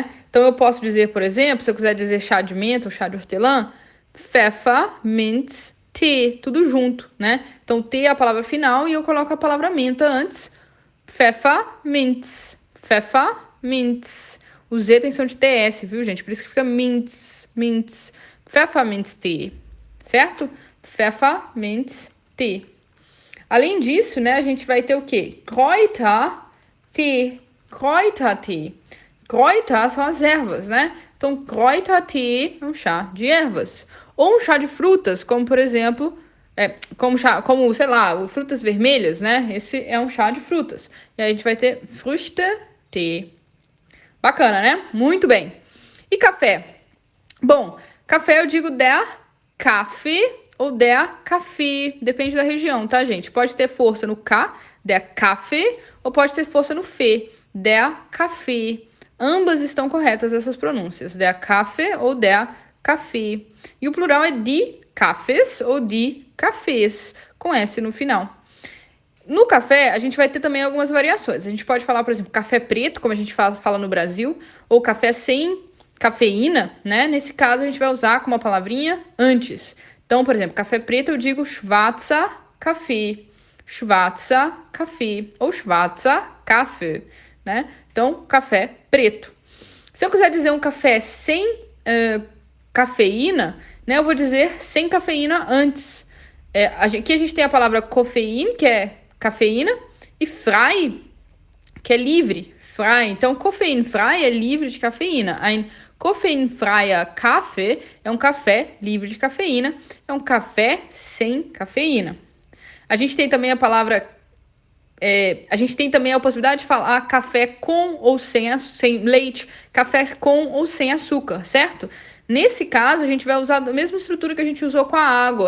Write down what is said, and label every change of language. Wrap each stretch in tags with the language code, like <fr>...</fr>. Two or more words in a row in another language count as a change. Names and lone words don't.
<pt>Então eu posso dizer, por exemplo, se eu quiser dizer chá de menta ou chá de hortelã,</pt> <de>Pfefferminz Tee,</de> <pt>tudo junto, né? Então, Tee é a palavra final e eu coloco a palavra menta antes. Pfefferminz. Pfefferminz. O Z tem som de TS, viu, gente? Por isso que fica Minz. Minz.</pt> <de>Pfefferminz Tee.</de> <pt>Certo?</pt> <de>Pfefferminz Tee.</de> <pt>Além disso, né, a gente vai ter o quê?</pt> <de>Kräuter Tee. Kräuter Tee.</de> <pt>Kräuter são as ervas, né? Então,</pt> <de>Kräuter Tee</de> <pt>é um chá de ervas. Ou um chá de frutas, como por exemplo, como sei lá, frutas vermelhas, né? Esse é um chá de frutas. E aí a gente vai ter Früchte-Tee. Bacana, né? Muito bem. E café? Bom, café eu digo</pt> <de>der Kaffee</de> <pt>ou</pt> <de>der Kaffee,</de> <pt>depende da região, tá, gente? Pode ter força no K,</pt> <de>der Kaffee,</de> <pt>ou pode ter força no F,</pt> <de>der Kaffee.</de> <pt>Ambas estão corretas essas pronúncias,</pt> <de>der Kaffee</de> <pt>ou</pt> <de>der Kaffee.</de> <pt>E o plural é</pt> <de>die Kaffees</de> <pt>ou</pt> <de>die Cafés,</de> <pt>com S no final. No café, a gente vai ter também algumas variações. A gente pode falar, por exemplo, café preto, como a gente fala no Brasil, ou café sem cafeína, né? Nesse caso, a gente vai usar com uma palavrinha antes. Então, por exemplo, café preto eu digo</pt> <de>schwarzer Kaffee, schwarzer Kaffee,</de> <pt>ou</pt> <de>schwarzer Kaffee,</de> <pt>né? Então, café preto. Se eu quiser dizer um café sem cafeína, né, eu vou dizer sem cafeína antes. Aqui a gente tem a palavra Koffein, que é cafeína, e frei, que é livre. Frei. Então, koffeinfrei é livre de cafeína.</pt> <de>Ein koffeinfreier Kaffee</de> <pt>é um café livre de cafeína. É um café sem cafeína. A gente tem também a palavra... a gente tem também a possibilidade de falar café com ou sem leite, café com ou sem açúcar, certo? Nesse caso, a gente vai usar a mesma estrutura que a gente usou com a água.</pt>